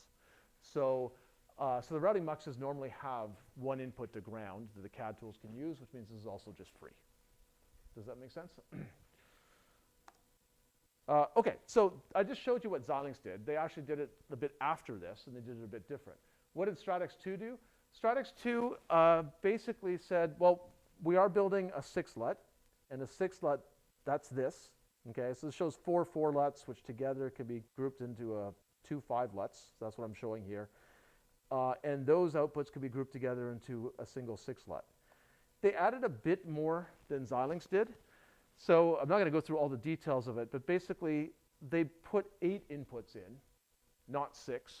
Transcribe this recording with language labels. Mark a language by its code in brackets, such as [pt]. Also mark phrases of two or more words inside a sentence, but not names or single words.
[en] So the routing muxes normally have one input to ground that the CAD tools can use, which means this is also just free. Does that make sense? Okay, so I just showed you what Xilinx did. They actually did it a bit after this, and they did it a bit different. What did Stratix 2 do? Stratix 2 basically said, well, we are building a 6 LUT, and a 6 LUT, that's this. Okay, so this shows 4 LUTs, which together can be grouped into 2 5 LUTs. So that's what I'm showing here. And those outputs can be grouped together into a single 6 LUT. They added a bit more than Xilinx did. So I'm not going to go through all the details of it, but basically they put 8 inputs in, not 6.